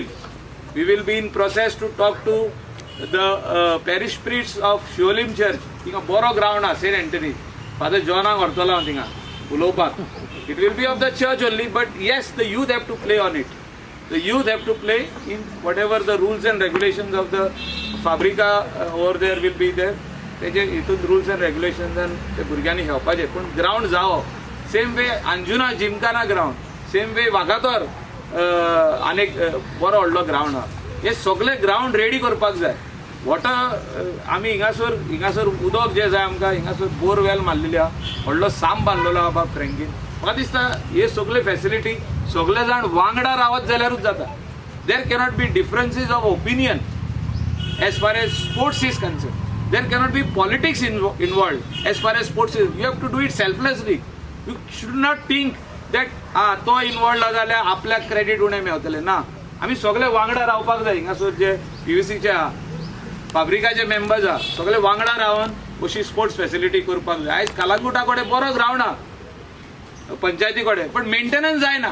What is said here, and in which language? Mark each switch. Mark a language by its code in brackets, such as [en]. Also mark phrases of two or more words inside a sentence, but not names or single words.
[en] We will be in process to talk to the parish priests of Shiolim Church. [kok] Tinga boro ground ha, St. Anthony. [en] Father John Vartola [kok] tinga ulopak. [en] It will be of the church only, but yes, the youth have to play on it. The youth have to play in whatever the rules and regulations of the Fabrika over there will be there. [kok] तेजे हितून [en] rules and regulations [kok] and ते भुरग्यांनी खेळपाचे. पूण ग्राउंड जावो. [en] same way [kok] अंजुना जिमखाना ग्राउंड, [en] same way [kok] वागातोर अनेक बरो व्हडलो ग्राउंड आहा. हे सगळे [en] ground ready [kok] करपाक जाय. वॉटर आमी हिंगासर उदक जे जाय आमकां हिंगासर बोरवेल मारलेली आहा, व्हडलो साम बांदलेलो आहा बाब फ्रँकीन. म्हाका दिसता हे सगळे फॅसिलिटी सगळे जाण वांगडा रावत जाल्यारूच जाता. [en] There cannot be differences of opinion as far as sports is concerned. There cannot be politics involved as far as sports is. You have to do it selflessly. You should not think that [kok] तो इन्वॉल्ड जाल्यार आपल्याक क्रेडीट उणें मेळटलें ना. आमी सगळे वांगडा रावपाक जाय. हिंगासर जे PVCचे आहा, फाब्रिकाचे मेंबर्स आहा, सगळे वांगडा रावन अशी [en] sports facility [kok] करपाक जाय. आयज कालांगुटा कडेन बरो ग्राउंड आहा पंचायती कडेन, पण मेंटेनन्स जायना.